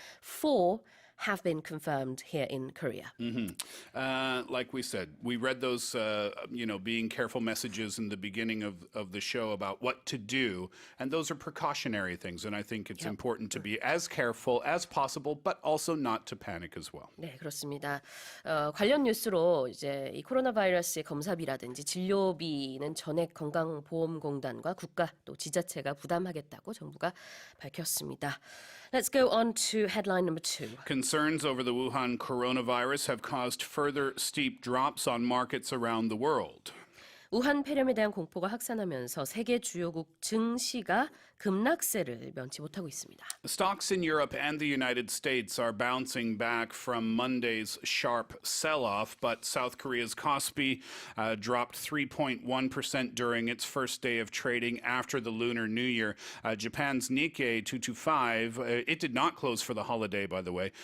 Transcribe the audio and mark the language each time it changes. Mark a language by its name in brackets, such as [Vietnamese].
[English] 4 have been confirmed here in Korea. Like we said, we read those, being careful messages in the beginning of the show about what to do, and those are precautionary things, and I think it's important to be as careful as possible, but also not to panic as well. [Korean] 네, 그렇습니다. 관련 뉴스로 이제 이 코로나 바이러스의 검사비라든지 진료비는 전액 건강보험공단과 국가 또 지자체가 부담하겠다고 정부가 밝혔습니다. [English] Let's go on to headline number 2. Concerns over the Wuhan coronavirus have caused further steep drops on markets around the world. [Korean] 우한 폐렴에 대한 공포가 확산하면서 세계 주요국 증시가 급락세를 면치 못하고 있습니다. [English] Stocks in Europe and the United States are bouncing back from Monday's sharp sell-off, but South Korea's Kospi dropped 3.1% during its first day of trading after the Lunar New Year. Japan's Nikkei 225, it did not close for the holiday, by the way.